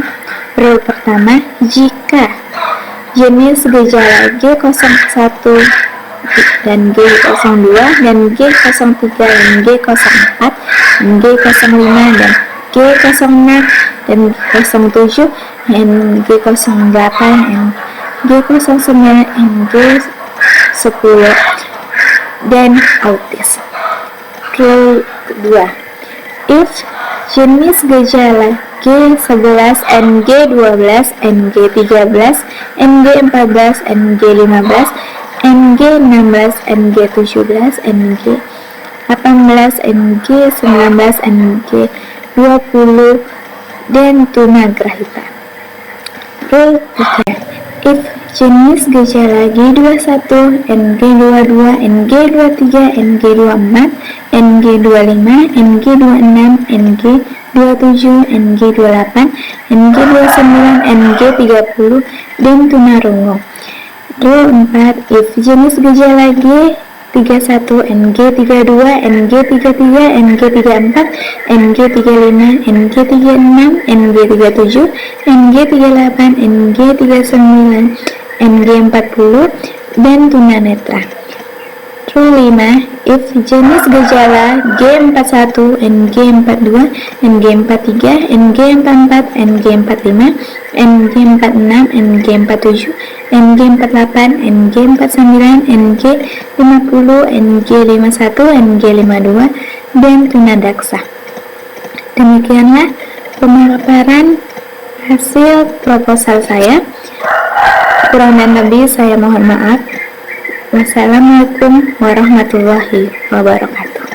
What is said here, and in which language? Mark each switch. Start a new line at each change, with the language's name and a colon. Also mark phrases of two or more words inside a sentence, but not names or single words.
Indonesian: Rule pertama, jika jenis gejala G01 dan G02 dan G03 dan G04 dan G05 dan G06 dan G07 dan G08 dan G09 dan G10 dan autis. Rule kedua, if jenis gejala G11, NG12, NG13, NG14, NG15, NG16, NG17, NG18, NG19, NG20, dan tunagrahita. Rule 3. If jenis gejala G21, NG22, NG23, NG24, NG25, NG26, NG28, NG27, NG28, NG29, NG30, dan tunarungu. Rule 4, if jenis gejala G31, NG32, NG33, NG34, NG35, NG36, NG37, NG38, NG39, NG40, dan tunanetra. Rule 5, if jenis gejala G41, NG42, NG43, NG44, NG45, NG46, NG47, NG48, NG49, NG50, NG51, NG52, dan tunadaksa. Demikianlah pemaparan hasil proposal saya. Kurang dan lebih saya mohon maaf.
Arabic: والسلام عليكم ورحمة الله وبركاته.